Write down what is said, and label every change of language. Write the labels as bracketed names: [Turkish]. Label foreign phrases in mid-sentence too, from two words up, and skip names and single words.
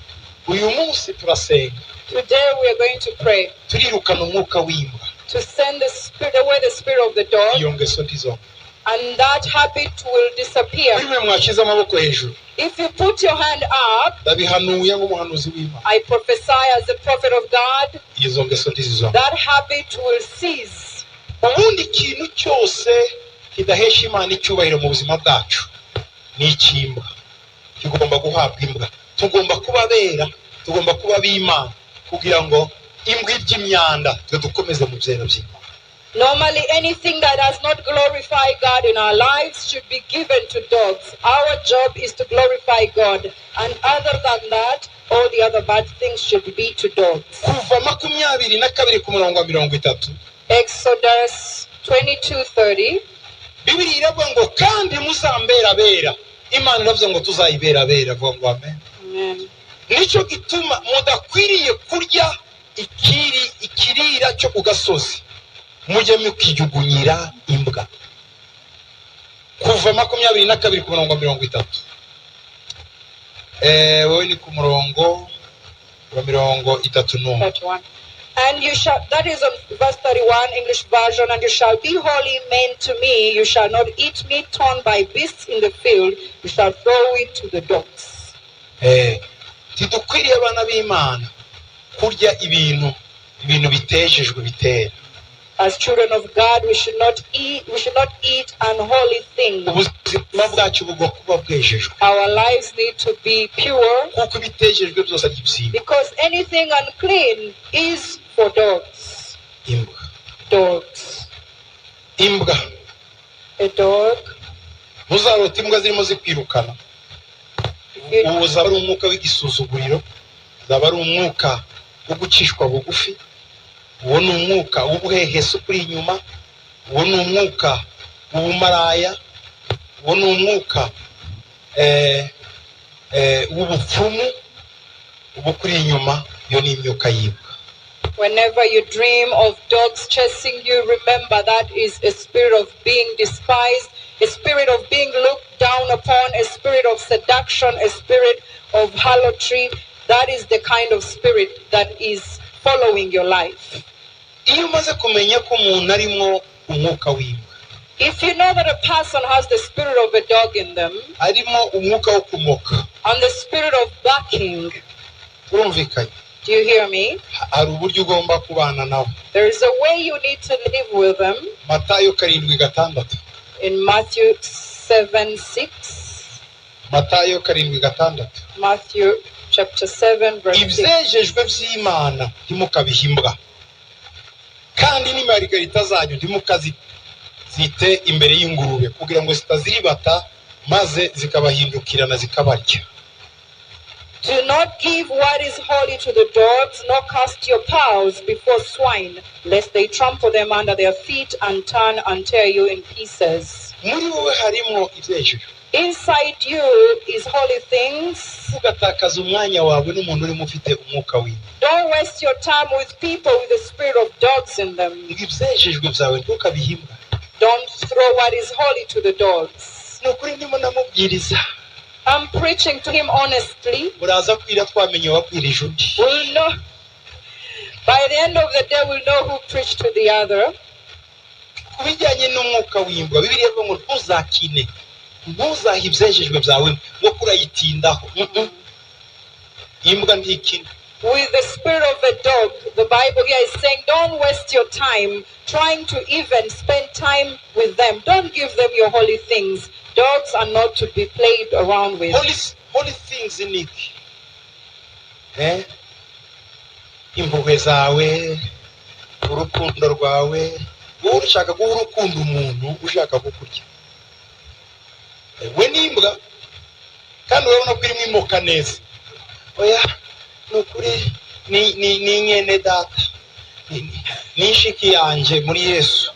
[English] Today we are going to pray to send the spirit away, the spirit of the dog, and that habit will disappear. If you put your hand up, I prophesy as a prophet of God, that habit will cease. [Kinyarwanda] Ubundi ikintu cyose kidahesha Imana icyubahiro mu buzima bwacu ni ikimbwa, kigomba guhabwa imbwa. Tugomba kuba bera, tugomba kuba b'Imana kugira ngo imbwa iby'imyanda twe dukomeze mu byera by'Imana. [English] Normally, anything that does not glorify God in our lives should be given to dogs. Our job is to glorify God, and other than that, all the other bad things should be to dogs. [Kinyarwanda] Kuva 22 ku murongo wa 30. [English] Exodus 22:30. [Kinyarwanda] Bibiri iravuga ngo kandi muzambera bera. Imana iravuze ngo tuzayibera bera. Vuga ngo amen. Amen. Nico gituma mudakwiriye kurya ikirira cyo ku gasozi, mujye mukijugunyira imbwa. Kuva 22 ku murongo wa 30. Wowe ni ku murongo wa 31. [English] And you shall, that is on verse 31, English version, and you shall be holy men to me. You shall not eat meat torn by beasts in the field. You shall throw it to the dogs. [Kinyarwanda] Tidukwiriye abana b'Imana kurya ibintu bitejejwe bitera. [English] As children of God, we should not eat unholy things. [Kinyarwanda] Ubuzima bwacu bugomba kuba bwejejwe. [English] Our lives need to be pure, [Kinyarwanda] kuko ibitejejwe byose ari ibisiga. [English] because anything unclean is for dogs. [Kinyarwanda] Imbwa. [English] Dogs. [Kinyarwanda] Imbwa. [English] A dog. [Kinyarwanda] Muzarota imbwa zirimo zikwirukana. Uwo zaba ari umwuka w'igisuzuguriro, zaba ari umwuka wo gucishwa bugufi, uwo ni umwuka w'ubuhehesi kuri inyuma, uwo ni umwuka w'ubumaraya, uwo ni umwuka w'ubupfumu, ubu kuri inyuma yo ni imyuka y'imbwa. [English] Whenever you dream of dogs chasing you, remember that is a spirit of being despised, a spirit of being looked down upon, a spirit of seduction, a spirit of harlotry. That is the kind of spirit that is following your life. [Kinyarwanda] Iyo umaze kumenya ko umuntu arimo umwuka w'imbwa, [English] if you know that a person has the spirit of a dog in them, [Kinyarwanda] arimo umwuka wo kumoka, [English] and the spirit of barking, [Kinyarwanda] urumvikanye? [English] do you hear me? [Kinyarwanda] Hari uburyo ugomba kubana nawe. [English] There is a way you need to live with them. [Kinyarwanda] Matayo 7:6. [English] In Matthew 7:6. [Kinyarwanda] Matayo 7:6. [English] Matthew chapter 7 verse 6. [Kinyarwanda] Ibyejejwe by'Imana ntimukabihimbwa, kandi n'imarigarita zanyu ntimukazite imbere y'ingurube kugira ngo zitaziribata maze zikabahindukirana zikabarya. [English] Do not give what is holy to the dogs, nor cast your pearls before swine, lest they trample them under their feet and turn and tear you in pieces. [Kinyarwanda] Muri wowe harimo ibyejejwe. [English] Inside you is holy things. [Kinyarwanda] Ugatakaza umwanya wawe n'umuntu urimo ufite umwuka w'Imana. [English] Don't waste your time with people with the spirit of dogs in them. [Kinyarwanda] Ibyejejwe byawe ntukabihimbwa. [English] Don't throw what is holy to the dogs. [Kinyarwanda] Nukuri ndimo namubwiriza. [English] I'm preaching to him honestly. [Kinyarwanda] Uraza kwira twamenye wabwirije undi. [English] We'll know. By the end of the day, we'll know who preached to the other. [Kinyarwanda] Kubijyanye n'umwuka w'imbwa, Bibiliya ivuga ngo ntuzakine ntuzahe ibyejejwe byawe ngo kurayitindaho. Imbwa ntikina. [English] With the spirit of a dog, the Bible here is saying, don't waste your time trying to even spend time with them. Don't give them your holy things. Dogs are not to be played around with. Holy things in it. [Kinyarwanda] Impuhwe zawe, urukundo rwawe, wowe ushaka guha urukundo umuntu ushaka kukurya. We n'imbwa kandi urabona ko irimo imoka neza. Oya nukuri ni nyene data, ni inshiki yanje muri Yesu.